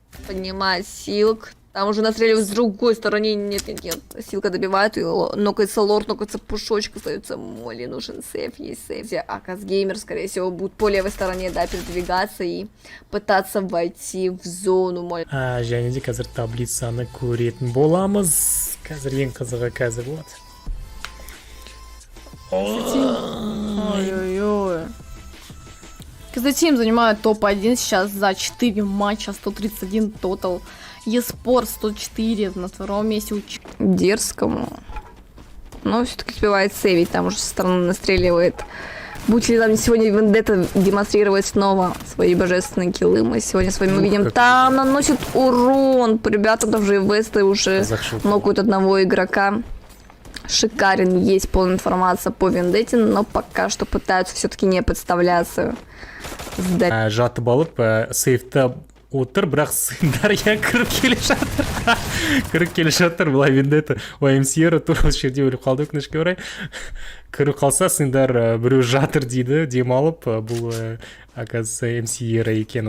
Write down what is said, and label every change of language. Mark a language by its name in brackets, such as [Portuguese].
[Russian] Поднимает Силк. Там уже настреливают с другой стороны. Нет. Силка добивает, и нокается лорд, нокается пушочек, остается Молли, нужен сейф, есть сейф. А Казгеймер, скорее всего, будет по левой стороне, да, передвигаться и пытаться войти в зону Молли. [Kazakh] Және де қазір таблицаны көретін боламыз. Қазір ең қызығы қазір вот. Ой-ой-ой. [Russian] Казатим занимает топ-1 сейчас за 4 матча, 131 тотал. eSports 104 на 2-м месте. Дерзкому. Но все-таки успевает сейвить, там уже со стороны настреливает. Будь ли там сегодня Вендетта демонстрировать снова свои божественные киллы, мы сегодня с вами увидим. Там наносит урон. Ребята, там же и Весты уже нокают одного игрока. Шикарен, есть полная информация по Вендетте, но пока что пытаются все-таки не подставляться. [Kazakh] Жатып алып, сейфті отыр, бірақ сындар кіріп келе жатыр, былай Вендетта OMCR тура осы жерде өліп қалды, өкінішке орай. Кіріп қалса сындар біреу жатыр дейді, демалып, бұл [Russian] оказывается [Kazakh] MCR екен.